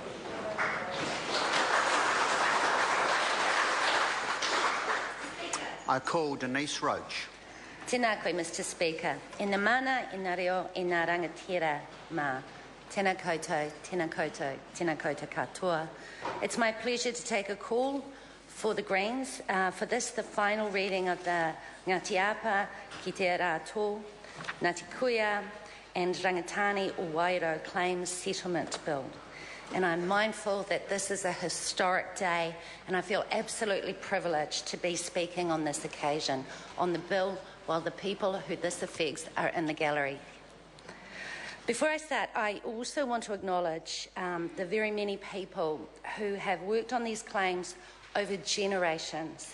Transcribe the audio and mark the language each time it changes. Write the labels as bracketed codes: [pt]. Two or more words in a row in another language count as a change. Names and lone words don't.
[en] I call Denise Roach. [mi] Tēnā koe, [en] Mr Speaker. [mi] E nā mana, e nā reo, e nā rangatira mā. Tēnā koutou, tēnā koutou, tēnā koutou katoa. [en] It's my pleasure to take a call for the Greens for this, the final reading of the Ngati Apa, Ki Te Rātō, Ngati Kuia and Rangitane o Wairau Claims Settlement Bill. And I'm mindful that this is a historic day, and I feel absolutely privileged to be speaking on this occasion on the bill while the people who this affects are in the gallery. Before I start, I also want to acknowledge the very many people who have worked on these claims over generations.